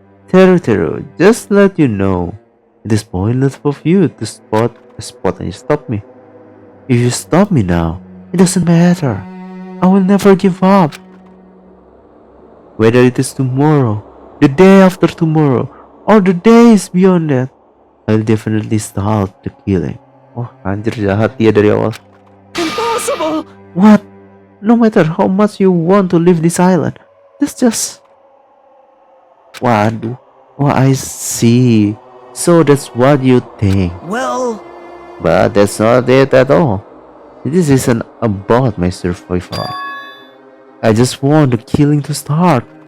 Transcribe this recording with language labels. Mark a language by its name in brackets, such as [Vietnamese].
[English] Teru, just let you know, it is pointless for you to spot and you stop me. If you stop me now, it doesn't matter. I will never give up. Whether it is tomorrow, the day after tomorrow, or the days beyond that, I'll definitely start the killing. [Indonesian] Oh, anjir jahat dia dari awal. [English] Impossible! What? No matter how much you want to leave this island, that's just... Waduh. Oh, I see. So that's what you think. Well, But that's not it at all. This isn't about my survival. I just want the killing to start.